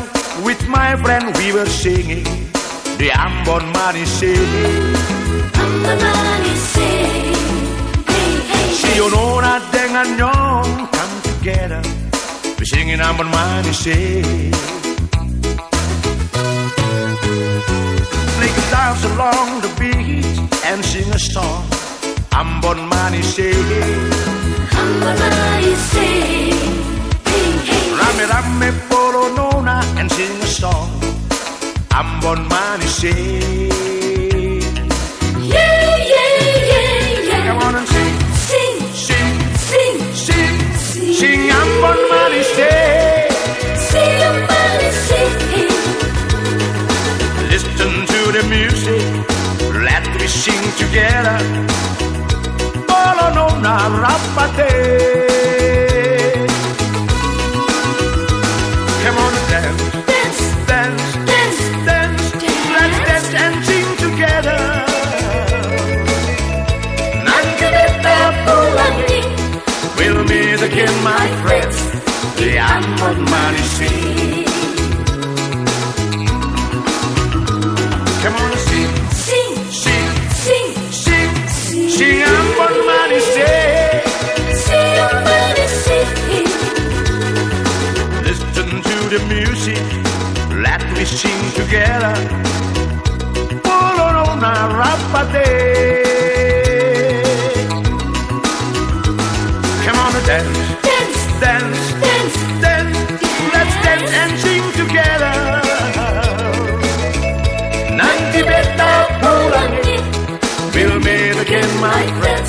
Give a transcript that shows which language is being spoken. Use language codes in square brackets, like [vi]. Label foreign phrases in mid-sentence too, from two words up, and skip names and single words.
[en] with my friend we were singing the Ambon Manise. Ambon Manise, hey, hey, [abs] Si Onona dengan Nyong [en] come together, we singing Ambon Manise. Play guitars along the beach and sing a song, Ambon Manise. Ambon Manise, hey, hey, [abs] Rame rame polo nona [en] and sing a song, Ambon Manise. yeah, yeah, yeah, yeah. Come on and sing, Sing, sing, sing, sing, sing, sing Ambon Manise. sing Ambon Manise. Listen to the music, let me sing together. [abs] Polo nona rapate. [en] Come on and dance, Dance, dance, dance, dance. Let's dance and sing together. [abs] Nanti beta pulang nih, [en] We'll meet again, my friends. The Ambon Manise. Come on and sing, sing, sing, sing, sing, sing Ambon Manise. sing Ambon Manise. Listen to the music, let me sing together. Polo nona rapate. Come on and dance, Dance, dance, dance, dance. Let's dance and sing together. [abs] Nanti beta pulang, pulang nih, [en] we'll meet again, my friends.